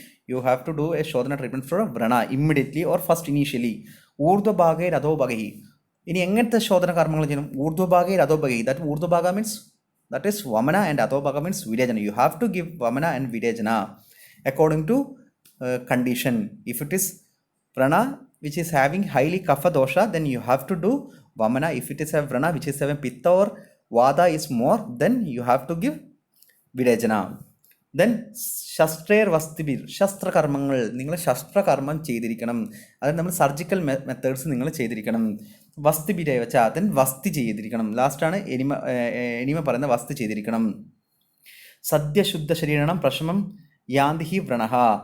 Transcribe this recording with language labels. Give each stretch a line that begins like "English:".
English: You have to do shodhana treatment for vrana immediately or first initially.
Sanskrit: ഊർധ്വഭാഗൈർ അധോഭാഗൈ.
Malayalam: ഇനി എങ്ങനത്തെ ശോധന കർമ്മങ്ങൾ ചെയ്യണം?
Sanskrit: ഊർധ്വഭാഗൈർ അധോഭാഗൈ.
English: Urdhvabhaga means that is vamana and adhobhaga means virejana. You have to give vamana and virejana according to condition. If it is vrana which is having highly kapha dosha, then you have to do vamana. If it is a vrana which is having pitta or vada is more, then you have to give virejana.
Malayalam: Then
Sanskrit: ശസ്ത്രേർ വസ്തിബിർ,
Malayalam: ശസ്ത്രകർമ്മങ്ങൾ. നിങ്ങൾ ശസ്ത്രകർമ്മം ചെയ്തിരിക്കണം. അതായത് നമ്മൾ surgical methods നിങ്ങൾ ചെയ്തിരിക്കണം. വസ്തിബിരെ വെച്ചാൽ then വസ്തി ചെയ്തിരിക്കണം. ലാസ്റ്റാണ് enema പറയുന്ന വസ്തി ചെയ്തിരിക്കണം.
Sanskrit: സദ്യശുദ്ധ ശരീരണം പ്രശമം യാന്തിഹി വ്രണഃ.